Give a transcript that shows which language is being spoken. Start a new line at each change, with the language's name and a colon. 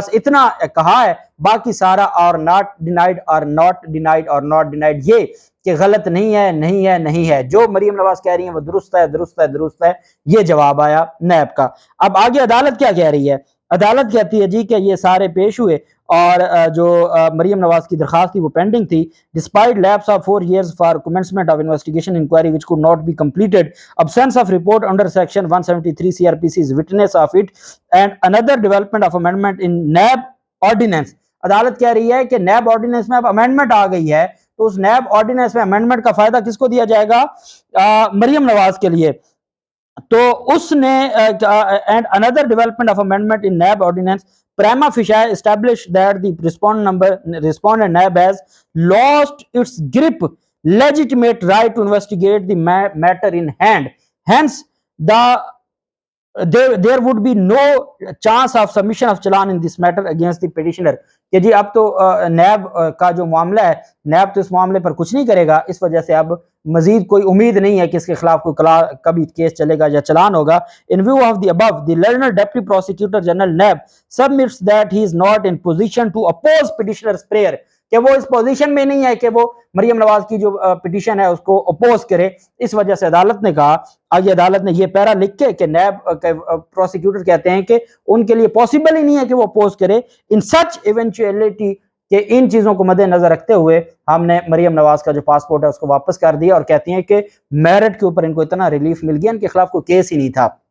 Urdu: بس اتنا کہا ہے, باقی سارا اور
English: not denied
Urdu: اور ناٹ ڈینائیڈ اور ناٹ ڈینائیڈ, یہ کہ غلط نہیں ہے نہیں ہے نہیں ہے. جو مریم نواز کہہ رہی ہیں وہ درست ہے درست ہے درست ہے. یہ جواب آیا نیب کا. اب آگے عدالت کیا کہہ رہی ہے؟ عدالت کہتی ہے جی کہ یہ سارے پیش ہوئے اور جو مریم نواز کی درخواست تھی وہ پینڈنگ تھی.
English: Despite lapse of 4 years for commencement of investigation inquiry which could not be completed, absence of report under section 173 CRPC is witness of it, and another development of amendment in NAB ordinance.
Urdu: عدالت کہہ رہی ہے کہ NAB ordinance میں اب amendment آ گئی ہے, تو اس نیب آرڈیننس میں امینڈمنٹ کا فائدہ کس کو دیا جائے گا؟ مریم نواز کے لیے. تو اس نے
English: and another development of amendment in NAB ordinance prima facie established that the respondent NAB has lost its grip legitimate right to investigate the matter in hand. Hence there would be no chance of submission of challan in this matter against the petitioner.
Urdu: کہ جی اب تو NAB کا جو معاملہ ہے, NAB تو اس معاملے پر کچھ نہیں کرے گا, اس وجہ سے اب مزید کوئی امید نہیں ہے کہ اس کے خلاف کوئی کبھی کیس چلے گا یا چلان ہوگا.
English: In view of the above, the learned Deputy Prosecutor General NAB submits that he is not in position to oppose petitioner's prayer.
Urdu: کہ وہ اس پوزیشن میں نہیں ہے کہ وہ مریم نواز کی جو پٹیشن ہے اس کو اپوز کرے. اس وجہ سے عدالت نے کہا, آگے عدالت نے یہ پیرا لکھ کے کہ نیب پروسیکیوٹر کہتے ہیں کہ ان کے لیے پاسبل ہی نہیں ہے کہ وہ اپوز کرے.
English: in such eventuality
Urdu: کہ ان چیزوں کو مد نظر رکھتے ہوئے ہم نے مریم نواز کا جو پاسپورٹ ہے اس کو واپس کر دیا, اور کہتی ہیں کہ میرٹ کے اوپر ان کو اتنا ریلیف مل گیا, ان کے خلاف کوئی کیس ہی نہیں تھا.